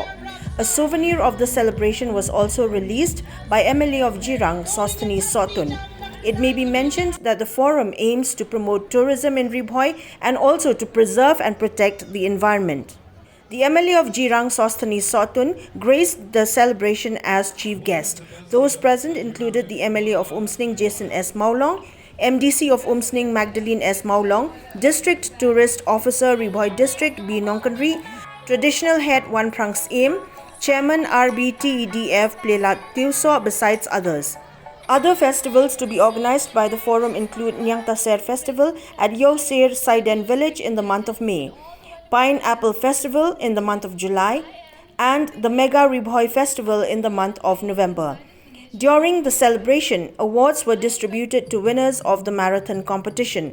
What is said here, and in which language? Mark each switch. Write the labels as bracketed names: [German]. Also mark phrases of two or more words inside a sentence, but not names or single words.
[English] A souvenir of the celebration was also released by MLA of Jirang, Sosthenes Sotun. It may be mentioned that the forum aims to promote tourism in Ribhoi and also to preserve and protect the environment. The MLA of Jirang, Sosthenes Sotun, graced the celebration as chief guest. Those present included the MLA of Umsning, Jason S. Maulong, MDC of Umsning, Magdalene S. Maulong, District Tourist Officer, Ribhoi District, B. Nongkanri, Traditional Head, Wan Prangs Aim, Chairman RBTEDF, Plelat Tiuso, besides others. Other festivals to be organized by the forum include Nyang Taser Festival at Yosir Saiden Village in the month of May, Pineapple Festival in the month of July, and the Mega Ribhoi Festival in the month of November. During the celebration, awards were distributed to winners of the marathon competition.